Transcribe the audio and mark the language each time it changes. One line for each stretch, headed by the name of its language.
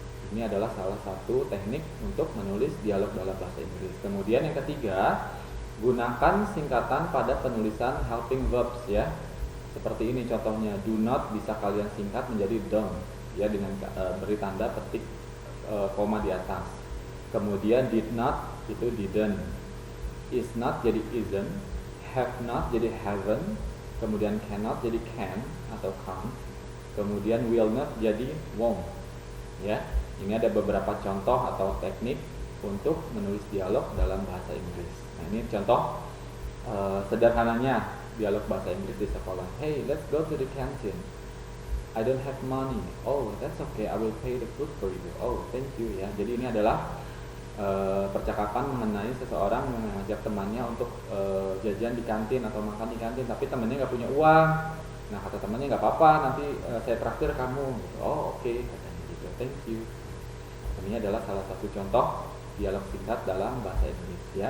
Indonesian: Ini adalah salah satu teknik untuk menulis dialog dalam bahasa Inggris. Kemudian yang ketiga, gunakan singkatan pada penulisan helping verbs ya. Seperti ini contohnya, do not bisa kalian singkat menjadi don't ya, dengan beri tanda petik koma di atas. Kemudian did not itu didn't, is not jadi isn't, have not jadi haven't, kemudian cannot jadi can atau can't, kemudian will not jadi won't ya. Ini ada beberapa contoh atau teknik untuk menulis dialog dalam bahasa Inggris. Nah, ini contoh sederhananya dialog bahasa Inggris di sekolah.
English: Hey, let's go to the canteen. I don't have money. Oh, that's okay. I will pay the food for you. Oh, thank you ya.
Indonesian: Jadi ini adalah percakapan mengenai seseorang yang mengajak temannya untuk jajan di kantin atau makan di kantin, tapi temannya nggak punya uang. Nah, kata temannya nggak apa-apa, nanti saya traktir kamu. Oh, oke, katanya gitu.
English: Thank you.
Indonesian: Ini adalah salah satu contoh dialog singkat dalam bahasa Inggris ya.